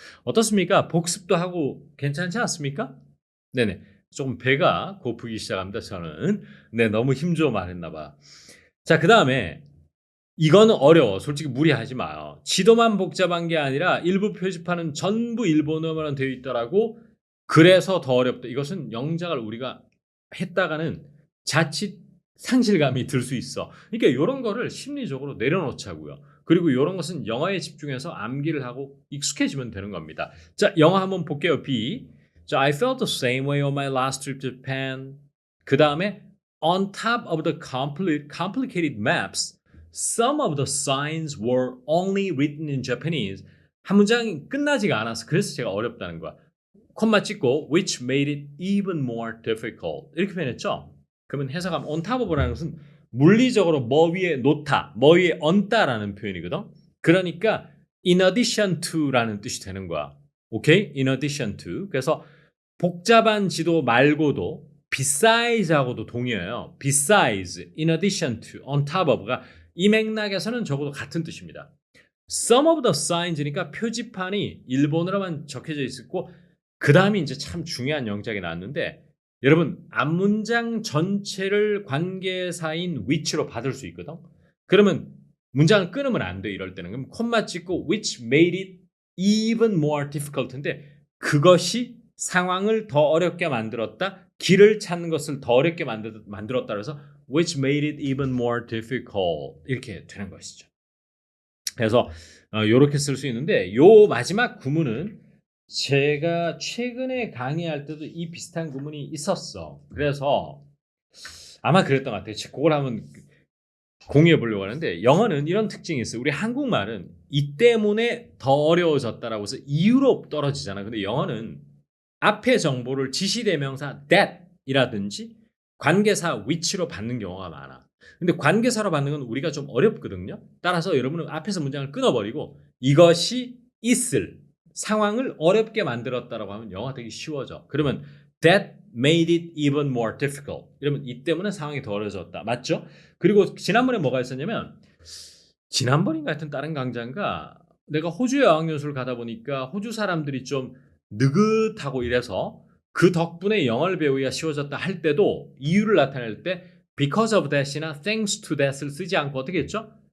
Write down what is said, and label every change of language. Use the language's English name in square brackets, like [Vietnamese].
[Korean] 어떻습니까? 복습도 하고 괜찮지 않습니까? 네네. 조금 배가 고프기 시작합니다. 저는 너무 힘줘 말했나 봐. 자, 그 다음에 이거는 어려워. 솔직히 무리하지 마요. 지도만 복잡한 게 아니라 일부 표지판은 전부 일본어만 되어 있더라고. 그래서 더 어렵다. 이것은 영작을 우리가 했다가는 자칫 상실감이 들 수 있어. 그러니까 이런 거를 심리적으로 내려놓자고요. 그리고 이런 것은 영어에 집중해서 암기를 하고 익숙해지면 되는 겁니다. 자, 영어 한번 볼게요. B. [English] 자, I felt the same way on my last trip to Japan. [Korean] 그 다음에 [English] on top of the complicated maps, some of the signs were only written in Japanese. [Korean] 한 문장이 끝나지가 않아서 그래서 제가 어렵다는 거야. 콤마 찍고 [English] which made it even more difficult. [Korean] 이렇게 표현했죠. 그러면 해석하면 on top of라는 것은 물리적으로 뭐 위에 놓다, 뭐 위에 얹다라는 표현이거든. 그러니까 in addition to라는 뜻이 되는 거야. 오케이? in addition to. 그래서 복잡한 지도 말고도 beside하고도 동의해요. besides, in addition to, on top of가 이 맥락에서는 적어도 같은 뜻입니다. Some of the signs니까 표지판이 일본어로만 적혀져 있었고 그 다음에 이제 참 중요한 영작이 나왔는데 여러분 앞문장 전체를 관계사인 which로 받을 수 있거든. 그러면 문장을 끊으면 안 돼. 이럴 때는. 그럼 콤마 찍고 [English] which made it even more difficult [Korean] 인데 그것이 상황을 더 어렵게 만들었다. 길을 찾는 것을 더 어렵게 만들었다. 그래서 [English] which made it even more difficult [Korean] 이렇게 되는 것이죠. 그래서 이렇게 쓸 수 있는데 요 마지막 구문은 제가 최근에 강의할 때도 이 비슷한 구문이 있었어. 그래서 아마 그랬던 것 같아요. 그걸 한번 공유해 보려고 하는데 영어는 이런 특징이 있어요. 우리 한국말은 이 때문에 더 어려워졌다라고 해서 이유로 떨어지잖아. 근데 영어는 앞에 정보를 지시대명사 that이라든지 관계사 which로 받는 경우가 많아. 근데 관계사로 받는 건 우리가 좀 어렵거든요. 따라서 여러분은 앞에서 문장을 끊어버리고 이것이 있을 상황을 어렵게 만들었다라고 하면 영어가 되게 쉬워져. 그러면 [English] that made it even more difficult. [Korean] 이러면 이 때문에 상황이 더 어려워졌다. 맞죠? 그리고 지난번에 뭐가 있었냐면 지난번인가 하여튼 다른 강좌인가 내가 호주 어학연수를 가다 보니까 호주 사람들이 좀 느긋하고 이래서 그 덕분에 영어를 배우기가 쉬워졌다 할 때도 이유를 나타낼 때 [English] because of that [Korean] 이나 [English] thanks to that [Korean] 을 쓰지 않고 어떻게 했죠?